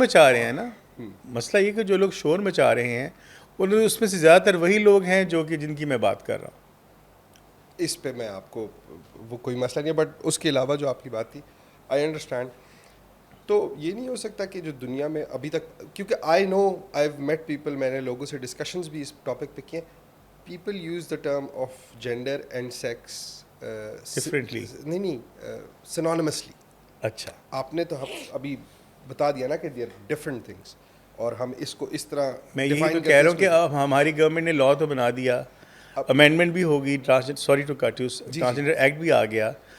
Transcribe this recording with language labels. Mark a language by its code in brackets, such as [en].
[ur] مچا رہے ہیں نا، مسئلہ یہ کہ جو لوگ شور مچا رہے ہیں اس میں سے زیادہ تر وہی لوگ ہیں جو کہ جن کی میں بات کر رہا ہوں. اس پہ میں آپ کو وہ کوئی مسئلہ نہیں ہے، بٹ اس کے علاوہ جو آپ کی بات تھی [en] I understand. [ur] تو یہ نہیں ہو سکتا کہ جو دنیا میں ابھی تک، کیونکہ [en] I know I have met people, [ur] میں نے لوگوں سے ڈسکشنز بھی اس ٹاپک پہ کیے، [en] people use the term of gender and sex Differently. [ur] نہیں synonymously. اچھا آپ نے تو ابھی بتا دیا نا کہ [en] they are different things, [ur] اور ہم اس کو اس طرح میں یہی تو کہہ رہا ہوں کہ اب ہماری گورنمنٹ نے لا تو بنا دیا, امینڈمنٹ بھی ہوگی, [en] sorry to cut you, [ur] transgender act بھی آ گیا.